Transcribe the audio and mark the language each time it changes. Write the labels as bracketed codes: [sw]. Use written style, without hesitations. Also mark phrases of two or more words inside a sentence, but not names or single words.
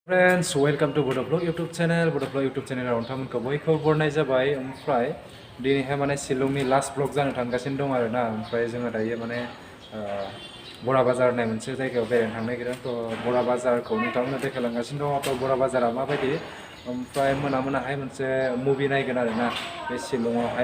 [en] Friends, welcome to Bodo Vlog YouTube channel. [brx] Bodo Vlog YouTube channel आव नोंथांमोनखौ बयखौबो बरनाय जाबाय। ओमफ्राय दिनैहाय माने शिलंनि [en] last vlog [brx] जानो थांगासिनो दं आरोना। ओमफ्राय जोङो दायो माने बरा बाजार होननाय मोनसे जायगायाव बेरायनो थांनो नागिरदों। थ' बरा बाजारखौ नोंथांमोननो देखायलांगासिनो दङ। थ' बरा बाजारा माबायदि ओमफ्राय मोनाहाय मोनसे मुभि नायगोन आरोना बे शिलंआवहाय।